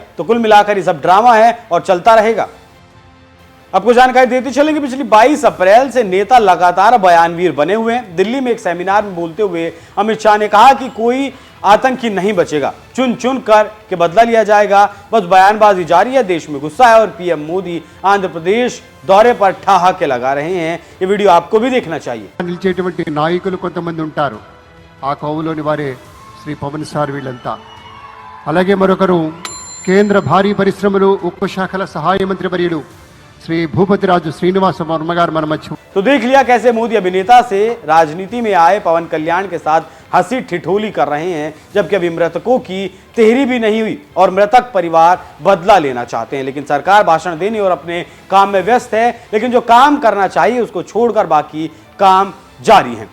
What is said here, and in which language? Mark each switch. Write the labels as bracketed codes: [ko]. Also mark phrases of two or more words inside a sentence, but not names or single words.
[hi] तो कुल मिलाकर ये सब ड्रामा है और चलता रहेगा। आपको जानकारी देते चलेंगे, पिछली 22 अप्रैल से नेता लगातार बयानवीर बने हुए हैं। दिल्ली में एक सेमिनार में बोलते हुए अमित शाह ने कहा कि कोई आतंकी नहीं बचेगा, चुन चुन कर के बदला लिया जाएगा। बस बयानबाजी जारी है, देश में गुस्सा है और पीएम मोदी आंध्र प्रदेश दौरे पर ठहाके लगा रहे हैं। ये वीडियो आपको भी देखना चाहिए। [te] నిలిచేటువంటి నాయకులు కొంతమంది ఉంటారు, ఆ కోవలోని వారే శ్రీ పవన్ సార్ వీళ్ళంతా. అలాగే మరొకరు కేంద్ర భారీ పరిశ్రమలు ఉక్కు శాఖల సహాయ మంత్రి వర్యులు श्री भूपतिराजु श्रीनिवास वर्मा गाరు మన మధ్య. [hi] तो देख लिया कैसे मोदी अभिनेता से राजनीति में आए पवन कल्याण के साथ हंसी ठिठोली कर रहे हैं, जबकि अभी मृतकों की तहरी भी नहीं हुई और मृतक परिवार बदला लेना चाहते हैं। लेकिन सरकार भाषण देने और अपने काम में व्यस्त है, लेकिन जो काम करना चाहिए उसको छोड़कर बाकी काम जारी हैं।